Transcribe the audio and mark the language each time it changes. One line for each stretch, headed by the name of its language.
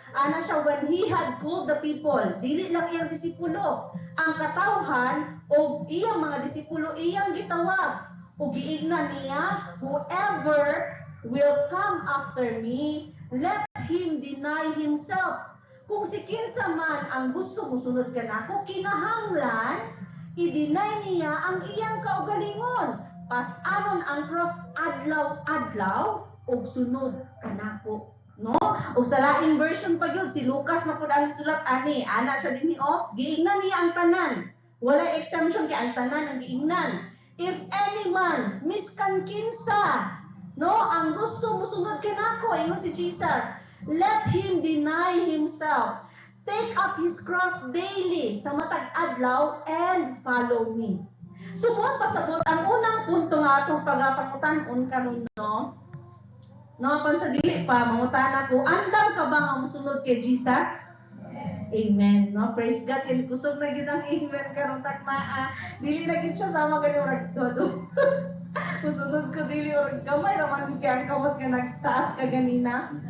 Cebuano: Ana siya
English: when he had called the people.
Cebuano: Dili lang iyang disipulo. Ang katawhan o iyang mga disipulo iyang gitawag. O giigna niya,
English: whoever will come after me, let him deny himself.
Cebuano: Kung si kinsa man ang gusto mosunod kanako, kinahanglan i-deny niya ang iyang kaugalingon. Pas-anon ang cross adlaw-adlaw ug sunod kanako. No? O sa laing version pa gyud si Lucas na pud ang sulat ani, ana siya dinhi giingnan niya ang tanan. Wala exemption kay ang tanan ang giingnan.
English: If any man
Cebuano: miskan kinsa, no, ang gusto mosunod kanako ingon si Jesus,
English: let him deny himself. Take up his cross daily
Cebuano: sa matag adlaw
English: and follow me.
Cebuano: Subot pasabot ang unang punto nga atong pagapangutan-on karon no. No, pan sa dili pa mangutana ko, andam ka ba nga mosunod kay Jesus? Amen. No, praise God kay kusog na gid ang amen karon takmaa. Dili na gid siya sama gani ora todo. Musunod ko dili ora gamay ra man kay ang kamot nga nagtaas ka ganina.